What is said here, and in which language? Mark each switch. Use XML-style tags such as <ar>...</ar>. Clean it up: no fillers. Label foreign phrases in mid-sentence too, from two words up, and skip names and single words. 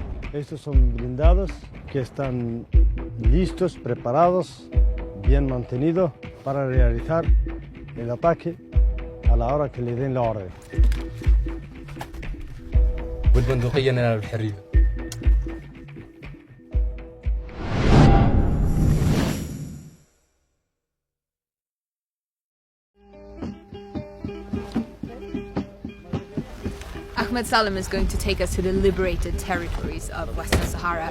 <es>Estos son blindados que están listos, preparados, bien mantenidos para realizar el ataque a la hora que le den la orden.</es> <ar>والبندقية ننال الحرية.</ar> <en>Ahmed Salem is going to take us to the liberated territories of Western Sahara.</en>